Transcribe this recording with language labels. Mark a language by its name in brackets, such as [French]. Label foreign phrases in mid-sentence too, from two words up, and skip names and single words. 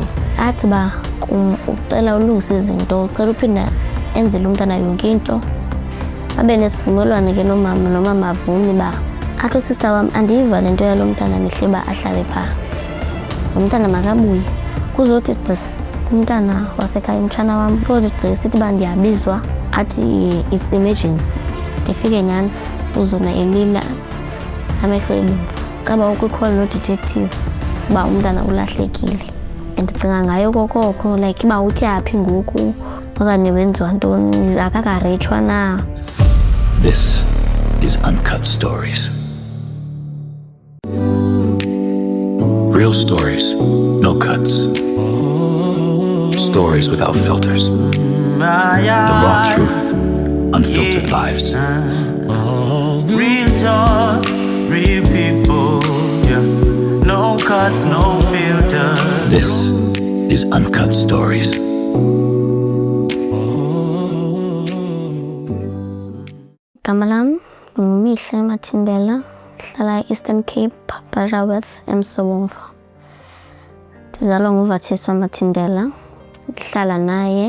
[Xhosa] Athi ba ucela ulungisa izinto, ucela uphinda enzele umntana yonke into. Abe nesivumelwano ke nomama avumi ba athi sister wam andiyiva lento yalo mntana mihle ba ahlale pha. Umntana makabuye kuzothi umntana wasekhaya umtshana wam kuzothi sithi ba ndiyabizwa athi [English] it's emergency. [Xhosa] Ndifike nyani uzona elila amehlo ebomvu. Caba ukukhola no detective ba umntana ulahlekile. Ndicinga ngayo kokoko like ba utyaphi ngoku okanye wenziwa ntoni akakarechwa na. [English] This is Uncut Stories. Real stories, no cuts. Stories without filters. The raw truth, unfiltered lives. Real talk, real people, yeah. No cuts, no filters. This is Uncut Stories. [Xhosa] Gamalam, Mihle Matindela, hlala Eastern Cape, Baraweth, Emsobomvu. Ndizalwa nguVathiswa Matindela, ndihlala naye.